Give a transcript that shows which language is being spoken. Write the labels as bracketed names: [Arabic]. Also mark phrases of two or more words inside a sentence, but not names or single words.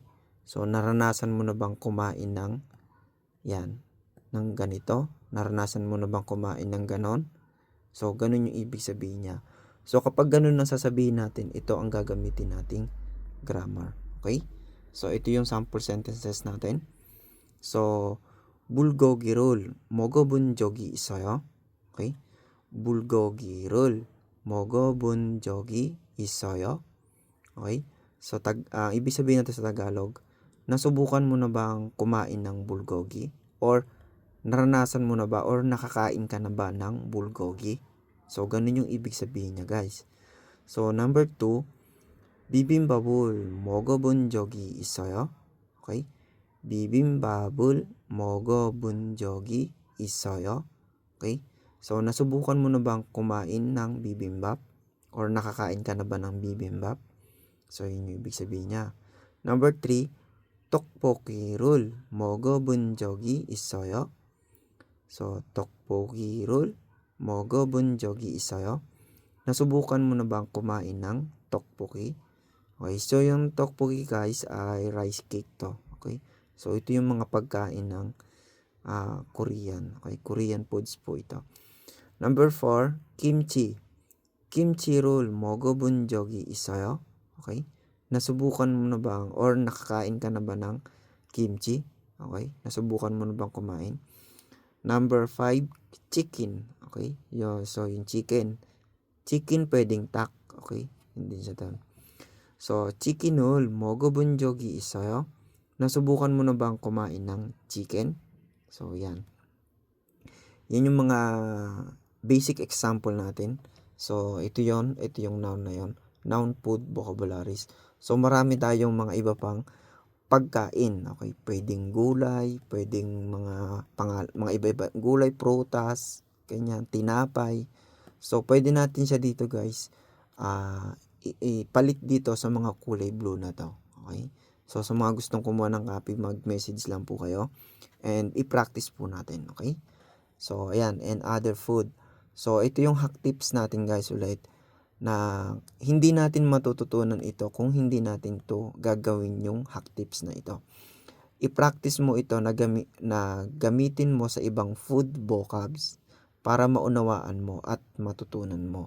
[Filipino] So, naranasan mo na bang kumain ng ganito? Naranasan mo na bang kumain ng ganon? So, ganun yung ibig sabihin niya. So, kapag ganun ang sasabihin natin, ito ang gagamitin nating grammar. Okay? So, ito yung sample sentences natin. So, [Korean] bulgogi를 먹어본 적이 있어요? Okay? bulgogi를 먹어본 적이 있어요? [Filipino] Okay? So, ibig sabihin natin sa Tagalog, nasubukan mo na bang kumain ng bulgogi? Or naranasan mo na ba or nakakain ka na ba ng bulgogi? So, ganun yung ibig sabihin niya guys. [English] So, number 2, [Korean] bibimbap을 먹어본 적이 있어요? Okay? bibimbap을 먹어본 적이 있어요? [Filipino] Okay? So, nasubukan mo na bang kumain ng bibimbap? Or nakakain ka na ba ng bibimbap? So, yun yung ibig sabihin niya. [English] Number 3, [Korean] 떡볶이를 먹어본 적이 있어요? So, 떡볶이를 먹어본 적이 있어요? [Filipino] Nasubukan mo na bang kumain ng tteokbokki? Okay, so yung tteokbokki guys ay [English] rice cake [Filipino] to. Okay, so ito yung mga pagkain ng Korean. Okay, [English] Korean foods [Filipino] po ito. [English] Number 4, kimchi. [Korean] 김치를 먹어본 적이 있어요? [Filipino] Okay? Nasubukan mo na bang or nakakain ka na ba ng kimchi? Okay? Nasubukan mo na bang kumain? [English] Number 5, chicken. Okay? [Filipino] So, yung chicken. Chicken pwedeng tak. Okay? Hindi siya tan. So, [Korean] chicken을 먹어본 적이 있어요? [Filipino] Nasubukan mo na bang kumain ng chicken? So, yan. Yan yung mga basic example natin. So, ito yung noun na yon. [English] Noun, food, vocabularies. [Filipino] So, marami tayong mga iba pang pagkain. Okay, pwedeng gulay, pwedeng mga iba-iba gulay, prutas, ganyan, tinapay. So, pwede natin siya dito, guys. Ipalit dito sa mga kulay blue na to. Okay? So, sa mga gustong kumuha ng copy, mag-message lang po kayo. And i-practice po natin. Okay? So, ayan. [English] And other food. [Filipino] So, ito yung [English] hack tips [Filipino] natin guys ulit na hindi natin matututunan ito kung hindi natin to gagawin yung [English] hack tips [Filipino] na ito. I-practice mo ito na gamitin mo sa ibang [English] food vocabs [Filipino] para maunawaan mo at matutunan mo.